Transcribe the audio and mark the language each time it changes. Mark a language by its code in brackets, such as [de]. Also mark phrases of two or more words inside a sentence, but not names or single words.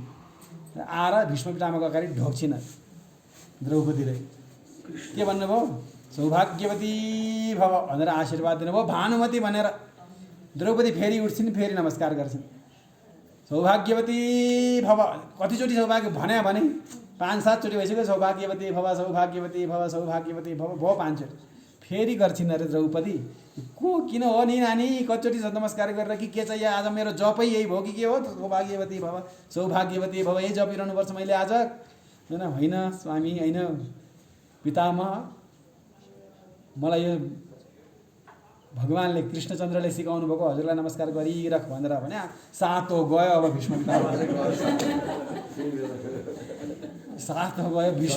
[ne] आएर भीष्म पितामहको अगाडि ढोक्छिन द्रौपदीले। के भन्नुभयो? [sa] सौभाग्यवती भव [ne] भनेर आशीर्वाद दिनुभयो। भानुमती भनेर द्रौपदी फेरि उठ्छिन्, फेरि नमस्कार गर्छिन्। [sa] सौभाग्यवती भव [ne] कतिचोटि सौभाग्य भने 5-7 चोटि भइसक्यो। [sa] सौभाग्यवती भव, सौभाग्यवती भव, सौभाग्यवती भव [ne] भयो 5 चोटि। फेरि गर्छिन् अरे द्रौपदी। को किन हो नि नानी, कतिचोटि नमस्कार गरेर कि के चाहिँ आज मेरो जपै यही भयो कि के हो? [sa] सौभाग्यवती भव, सौभाग्यवती भव [ne] यही जपिरहनुपर्छ मैले आज? होइन स्वामी, होइन पितामह, मलाई यो भगवान्ले कृष्णचन्द्रले सिकाउनु भएको, हजुरलाई नमस्कार गरिरख भनेर भने सातो गयो। अब भीष्म पितामह सातो गयो भीष्म।